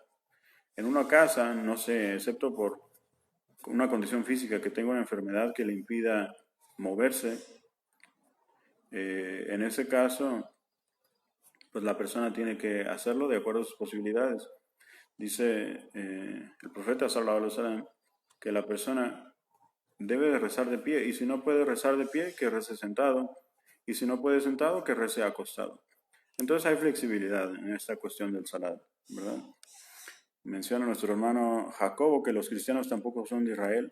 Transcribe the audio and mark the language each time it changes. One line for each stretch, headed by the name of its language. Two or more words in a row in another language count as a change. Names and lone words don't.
Spanish: En una casa, no sé, excepto por una condición física, que tenga una enfermedad que le impida moverse, en ese caso, pues la persona tiene que hacerlo de acuerdo a sus posibilidades. Dice el profeta
Arabic: صلى الله عليه وسلم
Spanish: que la persona debe de rezar de pie, y si no puede rezar de pie, que rece sentado, y si no puede sentado, que rece acostado. Entonces hay flexibilidad en esta cuestión del salat, ¿verdad? Menciona nuestro hermano Jacobo que los cristianos tampoco son de Israel.